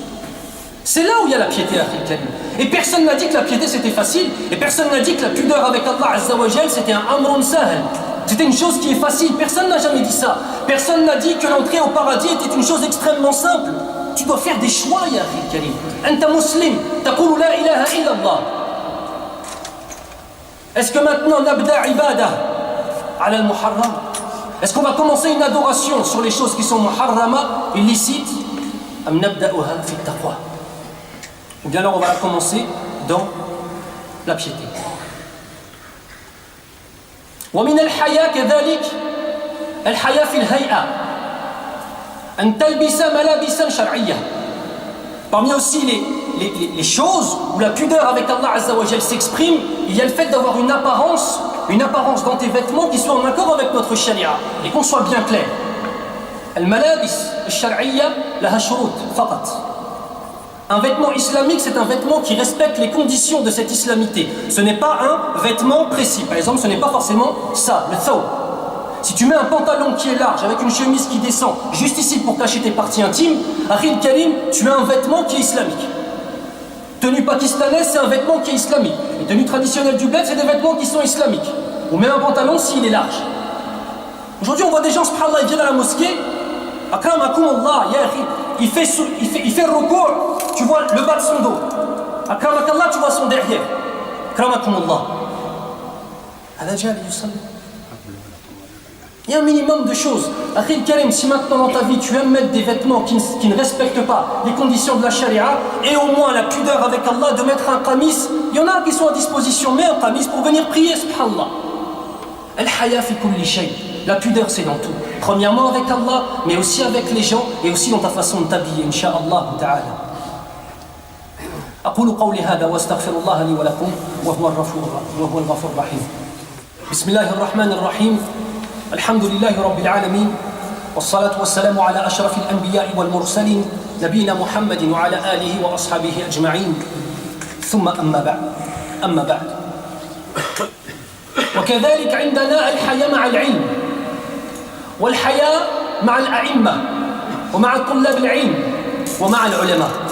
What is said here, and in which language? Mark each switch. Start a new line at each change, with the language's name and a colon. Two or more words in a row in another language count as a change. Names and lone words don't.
French: C'est là où il y a la piété,
Arabic: أخي الكريم.
French: Et personne n'a dit que la piété c'était facile, et personne n'a dit que la pudeur avec
Arabic: الله عز وجل
French: c'était un
Arabic: أمر سهل.
French: C'était une chose qui est facile, personne n'a jamais dit ça. Personne n'a dit que l'entrée au paradis était une chose extrêmement simple. Tu dois faire des choix,
Arabic: يا أخي الكريم. أنت مسلم تقول لا إله إلا الله.
French: Est-ce que maintenant
Arabic: نبدأ عبادة على المحرم?
French: Est-ce qu'on va commencer une adoration sur les choses qui sont muharrama, illicites?
Arabic: أم نبدؤها في تقوى?
French: Ou bien alors on va la commencer dans la piété.
Arabic: ومن الحياة كذلك الحياة في الهيئة أن تلبس ملابسا شرعية.
French: Parmi aussi les choses où la pudeur avec
Arabic: الله عز وجل
French: s'exprime, il y a le fait d'avoir une apparence dans tes vêtements qui soit en accord avec notre sharia. Et qu'on soit bien clair.
Arabic: الملابس الشرعية لها شروط فقط.
French: Un vêtement islamique, c'est un vêtement qui respecte les conditions de cette islamité. Ce n'est pas un vêtement précis. Par exemple, ce n'est pas forcément ça, le thawb. Si tu mets un pantalon qui est large, avec une chemise qui descend, juste ici pour cacher tes parties intimes,
Arabic: أخي الكريم,
French: tu as un vêtement qui est islamique. Tenue pakistanaise, c'est un vêtement qui est islamique. Les tenues traditionnelles du bled, c'est des vêtements qui sont islamiques. On met un pantalon s'il est large. Aujourd'hui, on voit des gens, subhanallah, ils viennent à la mosquée,
Arabic: أكرمكم الله يا أخي,
French: il fait le recours, tu vois le bas de son dos. Akramakallah, tu vois son derrière.
Arabic: أكرمكم الله.
French: Il y a un minimum de choses.
Arabic: أخي الكريم,
French: si maintenant dans ta vie tu aimes mettre des vêtements qui ne respectent pas les conditions de la charia, et au moins la pudeur avec Allah de mettre un qamis, il y en a qui sont à disposition, mais un qamis pour venir prier, subhanallah.
Arabic: الحياء في كل شيء.
French: La pudeur c'est dans tout. Premièrement avec Allah, mais aussi avec les gens, et aussi dans ta façon de t'habiller,
Arabic: إن شاء الله تعالى. أقول قولي هذا واستغفر الله لي ولكم وهو الغفور الرحيم. بسم الله الرحمن الرحيم. الحمد لله رب العالمين والصلاة والسلام على أشرف الأنبياء والمرسلين نبينا محمد وعلى آله وأصحابه أجمعين ثم أما بعد وكذلك عندنا الحياة مع العلم والحياة مع الأئمة ومع طلاب العلم ومع العلماء.